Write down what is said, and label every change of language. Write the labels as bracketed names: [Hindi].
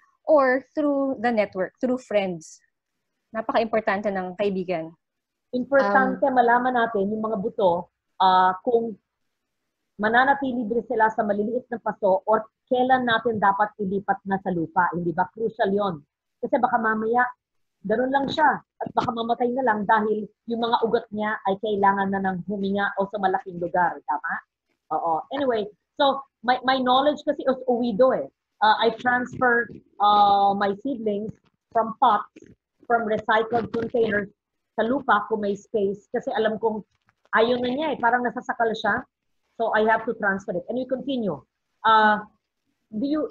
[English] Or through the network, through friends. [Filipino] Napaka-importante ng kaibigan. Importante malaman natin yung mga buto kung mananatili din sila sa maliliit na paso or kailan natin dapat ilipat na sa lupa. Hindi ba? Crucial yon. Kasi baka mamaya, ganun lang siya. At baka mamatay na lang dahil yung mga ugat niya ay kailangan na ng huminga o sa malaking lugar. Tama? Oo. [English] Anyway, so my knowledge kasi is uwido eh. I transfer my seedlings from pots, from recycled containers [Filipino] sa lupa kung may space. Kasi alam kong ayaw na niya eh. Parang nasasakal siya. [English] So I have to transfer it. And we continue. Do you,